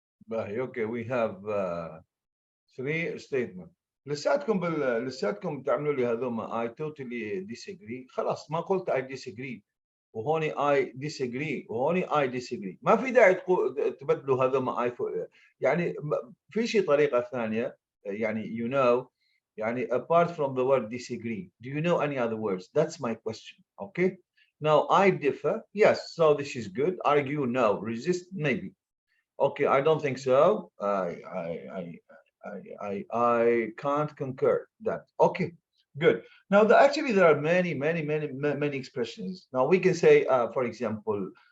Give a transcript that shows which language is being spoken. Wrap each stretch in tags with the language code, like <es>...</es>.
<en>Okay, we have 3 statements.</en> <ar>لساتكم تعملوا لي هذوما</ar> <en>I totally disagree.</en> <ar>خلاص ما قلت</ar> <en>I disagree</en> <ar>وهوني I disagree وهوني I disagree. ما في داعي تبدلوا هذوما يعني في شي طريقة ثانية يعني</ar> <en>you know</en> <ar>يعني</ar> <en>apart from the word disagree. Do you know any other words? That's my question. Okay. Now I differ. Yes. So this is good. Argue no. Resist maybe. Okay, I don't think so. I can't concur that. Okay, good. Now, actually, there are many expressions. Now, we can say, for example,</en>